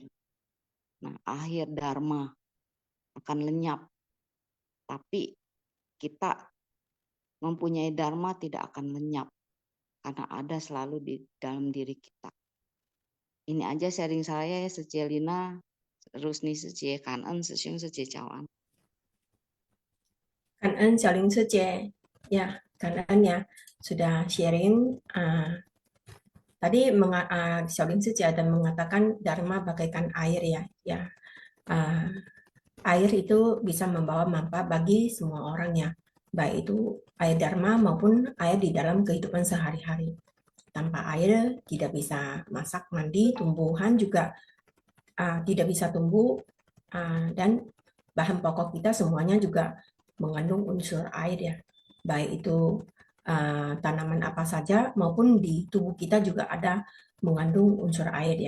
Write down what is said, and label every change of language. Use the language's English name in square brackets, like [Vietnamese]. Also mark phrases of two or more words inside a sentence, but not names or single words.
[Indonesian] Nah, akhir dharma akan lenyap. Tapi kita mempunyai dharma tidak akan lenyap, karena ada selalu di dalam diri kita. Ini aja sharing saya ya, Secelina, Rusni Secie, Kanan, Sesiung Secie Cawan. [Chinese] 感恩小林师姐呀，感恩 [Indonesian] ya sudah sharing. Tadi [Chinese] 小林师姐 [Indonesian] ada mengatakan dharma bagaikan air ya. Air itu bisa membawa manfaat bagi semua orang ya, baik itu air dharma maupun air di dalam kehidupan sehari-hari. Tanpa air tidak bisa masak, mandi, tumbuhan juga tidak bisa tumbuh, dan bahan pokok kita semuanya juga mengandung unsur air ya, baik itu tanaman apa saja maupun di tubuh kita juga ada mengandung unsur air ya.